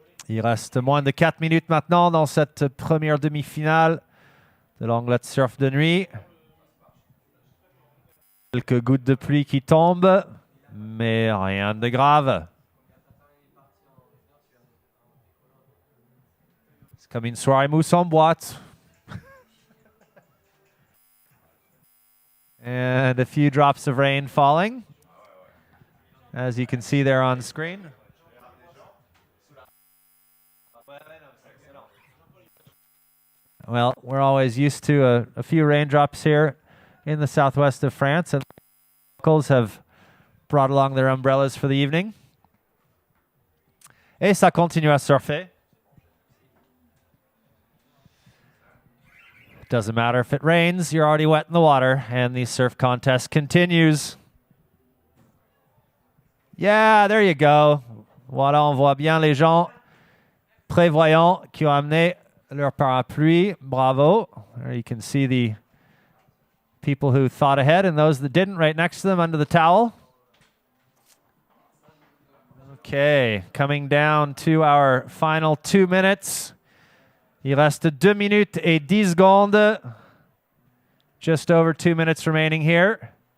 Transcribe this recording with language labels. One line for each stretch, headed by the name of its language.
French: Il reste moins de 4 minutes maintenant dans cette première demi-finale de l'Anglet Surf de Nuit. Quelques gouttes de pluie qui tombent, mais rien de grave. C'est comme une soirée mousse en boîte.
English: And a few drops of rain falling, as you can see there on screen. Well, we're always used to a few raindrops here in the southwest of France, and locals have brought along their umbrellas for the evening.
French: Et ça continue à surfer.
English: Doesn't matter if it rains, you're already wet in the water, and the surf contest continues. Yeah, there you go.
French: Voilà, on voit bien les gens prévoyants qui ont amené leur parapluie. Bravo.
English: There you can see the people who thought ahead and those that didn't right next to them under the towel. Okay, coming down to our final 2 minutes.
French: Il reste 2 minutes et 10 secondes.
English: Just over 2 minutes remaining here.